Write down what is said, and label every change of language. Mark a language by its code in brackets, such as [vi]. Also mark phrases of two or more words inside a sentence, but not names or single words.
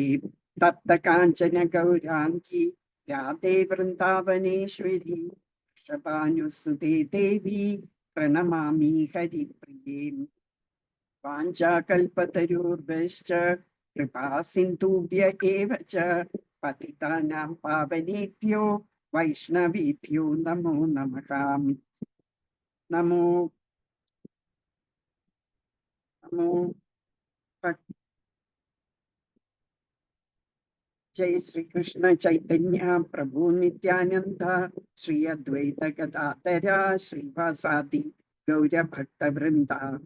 [sa] തപ്ത കാഞ്ചന ഗൗരാംഗി രാധേ വൃന്ദാവനേശ്വരി വൃഷഭാനുസുതേ ദേവി പ്രണമാമി ഹരിപ്രിയേ. വാഞ്ചാകൽപതരുർഭശ്ച കൃപാ സിന്ധുഭ്യ ഏവ ച പതിതാനാം പാവനേഭ്യോ വൈഷ്ണവേഭ്യോ നമോ നമഃ. നമോ നമോ जय श्री कृष्ण चैतन्य प्रभु नित्यानंद श्री अद्वैत गदाधर श्रीवासादि गौर भक्त वृंदा.